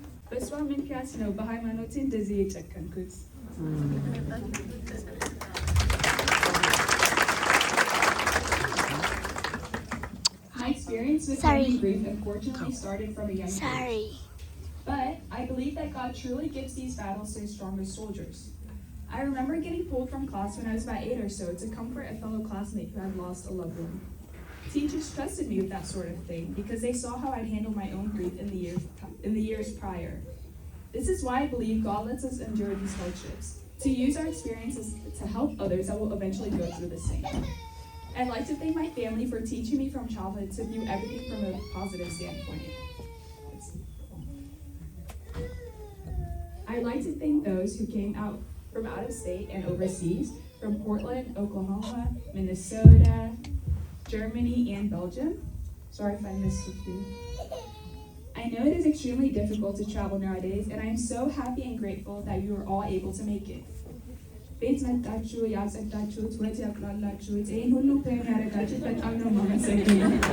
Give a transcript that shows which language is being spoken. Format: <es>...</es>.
<am>በሷ ምክንያት ነው በሃይማኖቴ እንደዚህ የጨከንኩት።</am> <en>My experience with grief unfortunately started from a young age. But I believe that God truly gives these battles to his strongest soldiers. I remember getting pulled from class when I was about 8 or so to comfort a fellow classmate who had lost a loved one. Teachers trusted me with that sort of thing because they saw how I'd handled my own grief in the years prior. This is why I believe God lets us endure these hardships, to use our experiences to help others that will eventually go through the same. I'd like to thank my family for teaching me from childhood to view everything from a positive standpoint. I'd like to thank those who came out from out of state and overseas, from Portland, Oklahoma, Minnesota, Germany, and Belgium. Sorry if I missed a few. I know it is extremely difficult to travel nowadays, and I am so happy and grateful that you are all able to make it.</en> <am>ቤት መጣችሁ ያጸዳችሁት ወት ያቅላላችሁት ይህን ሁሉ ፕሬም ያደረጋችሁት በጣም ነው የማመሰግነው።</am>